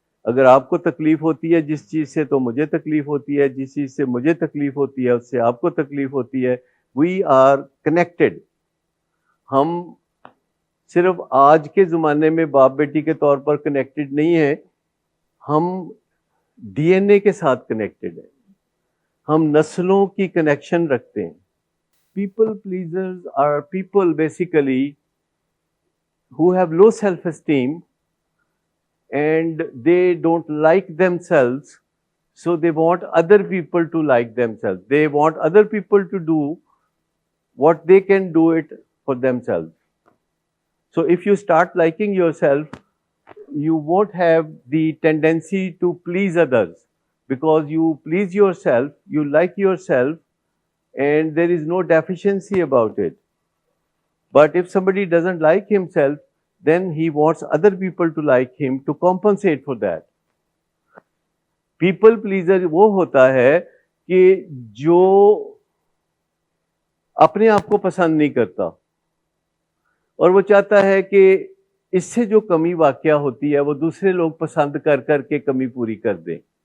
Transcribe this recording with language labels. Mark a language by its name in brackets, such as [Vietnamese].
[Hindi] अगर आपको तकलीफ होती है जिस चीज़ से, तो मुझे तकलीफ होती है, जिस चीज़ से मुझे तकलीफ होती है उससे आपको तकलीफ होती है। [English] We are connected. [Hindi] हम सिर्फ आज के ज़माने में बाप बेटी के तौर पर कनेक्टेड नहीं है, हम डीएनए के साथ कनेक्टेड है, हम नस्लों की कनेक्शन रखते हैं। [English] People pleasers are people basically who have low self-esteem and they don't like themselves, so they want other people to like themselves. They want other people to do what they can do it for themselves. So if you start liking yourself, you won't have the tendency to please others, because you please yourself, you like yourself, and there is no deficiency about it. But if somebody doesn't like himself, then he wants other people to like him to compensate for that. [Hindi] People pleaser वो होता है कि जो अपने आप को पसंद नहीं करता और वो चाहता है कि इससे जो कमी वाक़या होती है वो दूसरे लोग पसंद कर कर के कमी पूरी कर दें।